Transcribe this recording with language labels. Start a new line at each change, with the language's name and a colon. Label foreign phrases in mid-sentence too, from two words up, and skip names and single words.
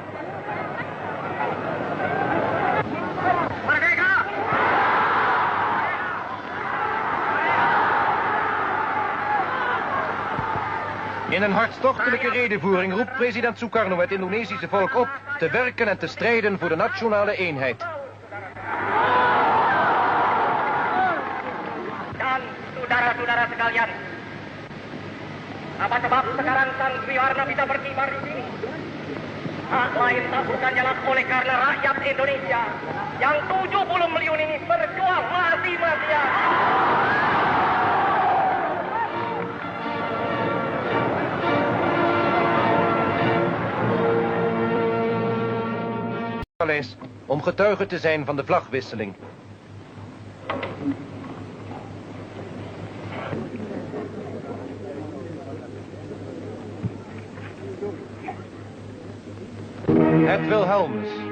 Dutch: In een hartstochtelijke redevoering roept president Sukarno het Indonesische volk op te werken en te strijden voor de nationale eenheid.
Indonesian: Dan saudara-saudara sekalian, apa sebab sekarang sang Triwarna bisa berkibar di sini? Hak lain tak bukan jalan oleh karena rakyat Indonesia yang 70 milyon ini berjuang mati-matian.
Dutch: Om getuige te zijn van de vlagwisseling. Het Wilhelmus.